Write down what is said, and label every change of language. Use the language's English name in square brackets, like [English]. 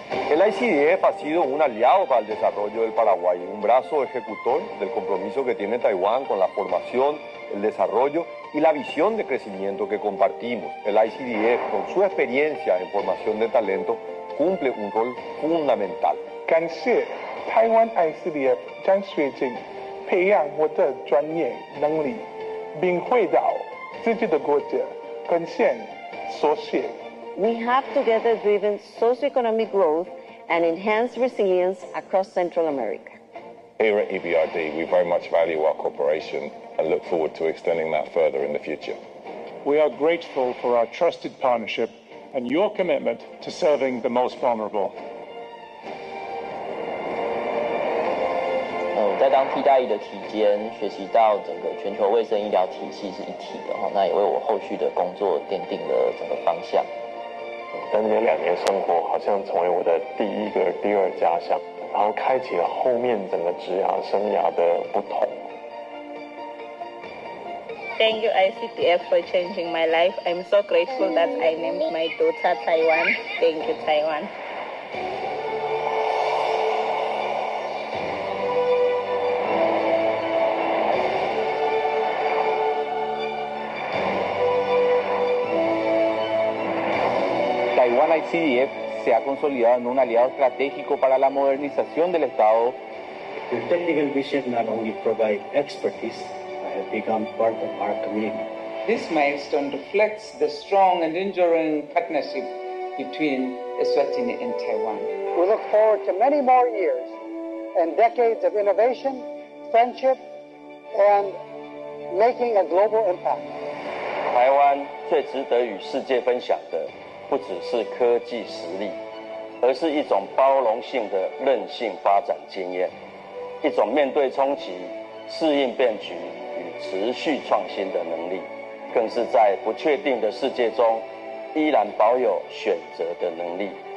[Spanish] El ICDF ha sido un aliado para el desarrollo del Paraguay, un brazo ejecutor del compromiso que tiene Taiwán con la formación, el desarrollo y la visión de crecimiento que compartimos. El ICDF, con su experiencia en formación de talento, cumple un rol fundamental. [Chinese] 感谢台湾 ICDF 将学习培养我的专业能力，并回到自己的国家贡献所学。 [English] We have together driven socioeconomic growth and enhanced resilience across Central America. Here at EBRD, we very much value our cooperation and look forward to extending that further in the future. We are grateful for our trusted partnership and your commitment to serving the most vulnerable. [Chinese] 当替代役的期间，学习到整个全球卫生医疗体系是一体的哈，那也为我后续的工作奠定了整个方向。在那边2年生活，好像成为我的第一个、第二家乡，然后开启了后面整个职涯生涯的不同。 [English] Thank you, ICTF, for changing my life. I'm so grateful that I named my daughter Taiwan. Thank you, Taiwan. [Spanish] 台湾 ICDF se ha consolidado en un aliado estratégico para la modernización del Estado. [English] Your technical vision not only provide expertise, but have become part of our community. This milestone reflects the strong and enduring partnership between Eswatini and Taiwan. We look forward to many more years and decades of innovation, friendship, and making a global impact. [Chinese] 台湾最值得与世界分享的，不只是科技实力，而是一种包容性的韧性发展经验，一种面对冲击、适应变局与持续创新的能力，更是在不确定的世界中依然保有选择的能力。